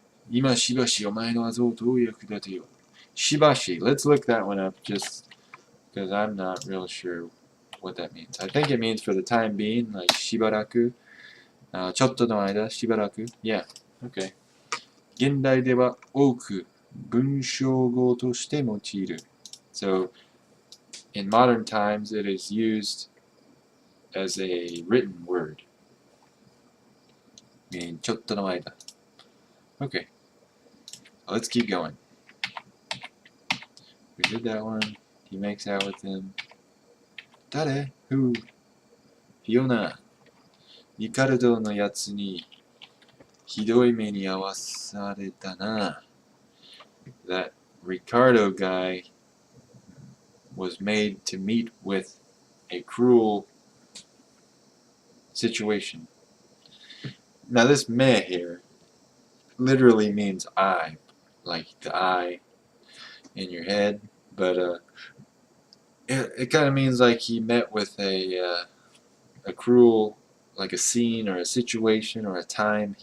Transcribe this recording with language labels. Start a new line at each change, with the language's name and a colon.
Japanese: 今しばしお前のazotを役立てよう。しばし.
English: Let's look that one up just because I'm not real sure what that means. I think it means for the time being, like しばらく。
Japanese: ちょっとの間、しばらく。
English: Yeah, okay.
Japanese: 現代では多く文章語として用いる。
English: So, in modern times, it is used as a written word. Meaning ちょっとの間. Okay. Let's keep going. We did that one. He makes out with him. 誰?Who?
Japanese: フィオナ。リカルドのやつにひどい目に遭わされたな。
English: That Ricardo guy was made to meet with a cruel situation. Now this me here literally means eye, like the eye in your head, but it kind of means like he met with a cruel, like a scene or a situation or a time.